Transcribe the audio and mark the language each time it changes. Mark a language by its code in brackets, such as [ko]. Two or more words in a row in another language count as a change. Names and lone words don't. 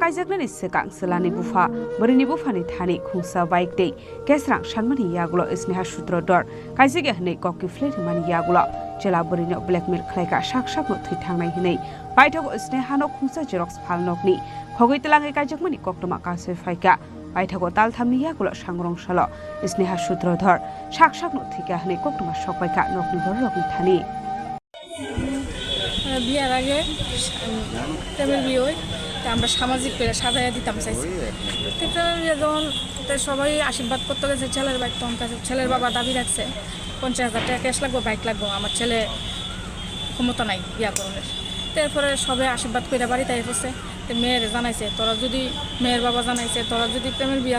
[trp] kaijak lani sikang selani bufa borini bufani thani khungsa bike dei kesrang shanmani yagulo sneha sutrodor kaijige hinei kokki fleri mani yagulo chela borini blackmail khlaika shak no thui thangnai hinei paithago sneha no khungsa xerox phalnokni hogoi telangai kaijak mani koktuma kasai faika Paithago talthamni yagulo sangrong salo sneha sutrodor shak no thika hne koktuma sokpaika nokni borokni thani [bn] বিয়ার আগে প্রেমের বিয়ে হয় তা আমরা সামাজিক করে সাজাইয়া দিতাম চাইছি যখন সবাই আশীর্বাদ করতে গেছে ছেলের বাইক তখন ছেলের বাবা দাবি রাখছে 50,000 টাকা ক্যাশ লাগবো বাইক লাগবো আমার ছেলে ক্ষমতা নাই বিয়া করণের তারপরে সবাই আশীর্বাদ করে বাড়িতে এসেছে মেয়ের জানাইছে তোরা যদি মেয়ের বাবা জানাইছে তোরা যদি প্রেমের বিয়া